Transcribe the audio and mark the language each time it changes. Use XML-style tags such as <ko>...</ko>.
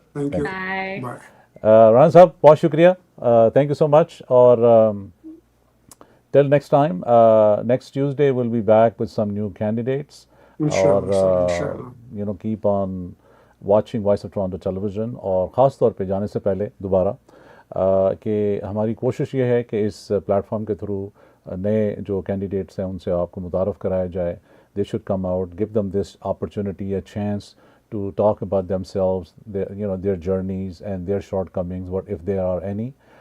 <en>Thank you. Bye. Bye.</en> <hi>Ran Sahab, बहुत शुक्रिया.</hi> <en>Thank you so much. और till next time, next Tuesday we'll be back with some new candidates. Inshallah, sir,</en> <hi>और</hi> <en>inshallah. keep on watching Voice of Toronto television.</en> <hi>और ख़ास तौर पे जाने से पहले दोबारा कि हमारी कोशिश ये है कि इस प्लेटफॉर्म के थ्रू नए जो कैंडिडेट्स हैं उनसे आपको मुतारफ़ कराया जाए,</hi> <en>they should come out, give them this opportunity, a chance to talk about themselves, their journeys and their shortcomings, what if there are any.</en>